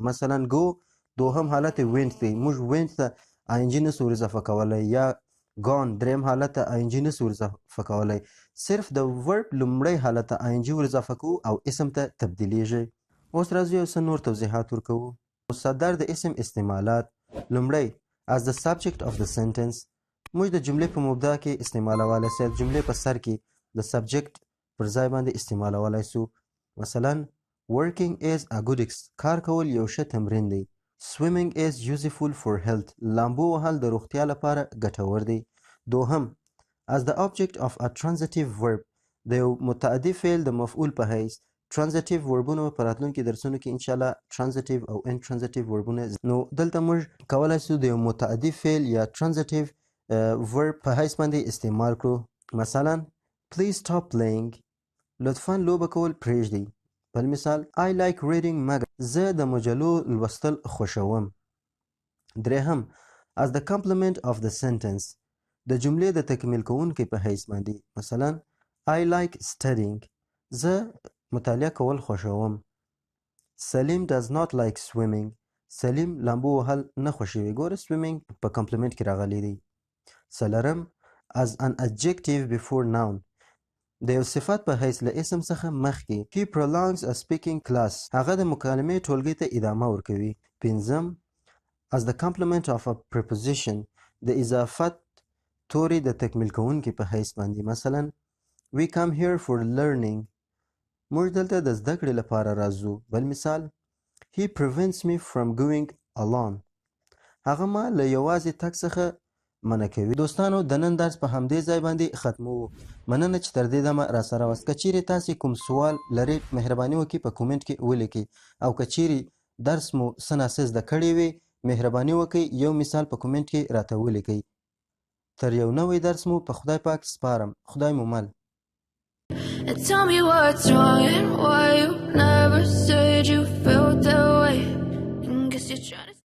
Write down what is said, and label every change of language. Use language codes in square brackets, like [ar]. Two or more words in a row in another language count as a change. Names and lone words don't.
[ps] مثلا گو دوهم حالت وینت دی، موږ وینت ته آی ان جی نسو ور اضافه کولی، یا گون درېیم حالت ته آی ان جی نسو ور اضافه کولی. صرف د ورب لومړی حالت ته آی ان جی ور اضافه کوو او اسم ته تبدیلیږي. اوس راځو یو څه نور توضیحات ورکوو. مصدر د اسم استعمالات. لومړی [en] as the subject of the sentence. [ps] موږ د جملې په مبدا کې استعمالولی سو، جملې په سر کې د سبجیکټ پر ځای باندې استعمالولی سو. مثلا [en] working is a good [ps] کار کول یو ښه تمرین دی. [en] swimming is useful for health. [ps] لامبو وهل د روغتیا لپاره ګټور دی. [en] دوهم as the object of a transitive verb. [ps] د یو متعدي فعل د مفعول په حیث. [en] transitive verbونه [ps] په راتلونکي درسونو کې انشاءالله transitive او [en] intransitive verbونه. [ps] نو دلته موږ کولی سو د یو متعدي فعل یا [en] transitive verb [ps] په حیث باندې استعمال کړو. [en] مثلا please stop playing. [ps] لطفا لوبه کول پرېږدئ. بل مثال [en] I like reading magazines. [ps] زه د مجلو لوستل خوښوم. [en] درېهم as the complement of the sentence. [ps] د جملې د تکمیل کوونکي په حیث باندې. [en] مثلا I like studying. [ps] زه مطالعه کول خوښوم. [en] سلیم does not like swimming. [ps] سلیم لامبو وهل نه خوښوي. ګوره swimming په کمپلیمنت کې راغلی دی. څلورم [en] as an adjective before noun. [ps] د یو صفت په حیث له اسم څخه مخکې. [en] he prolongs a speaking class. [ps] هغه د مکالمې ټولګي ته ادامه ورکوي. [en] پنځم as the complement of a preposition. [ps] د اضافت توري د تکمیل کوونکي په حیث باندې. [en] مثلا we come here for learning. [ps] موږ دلته د زده کړې لپاره راځو. بل مثال [en] he prevents me from going alone. [ps] هغه ما له یوازې تګ څخه منع کوي. دوستانو د نن درس په همدې ځای باندې ختموو. مننه چې تر دې دمه راسره واست. که چیرې تاسې کوم سوال لرئ مهرباني وکړئ په کومنټ کې ولیکئ، او که چیرې درس مو څه ناڅه زده کړی وي مهرباني وکړئ یو مثال په کومنټ کې راته ولیکئ. تر یو نوی درس مو په خدای پاک سپارم. خدای مو مل. [en] And tell me what's wrong and why you never said you felt that way. And guess you're trying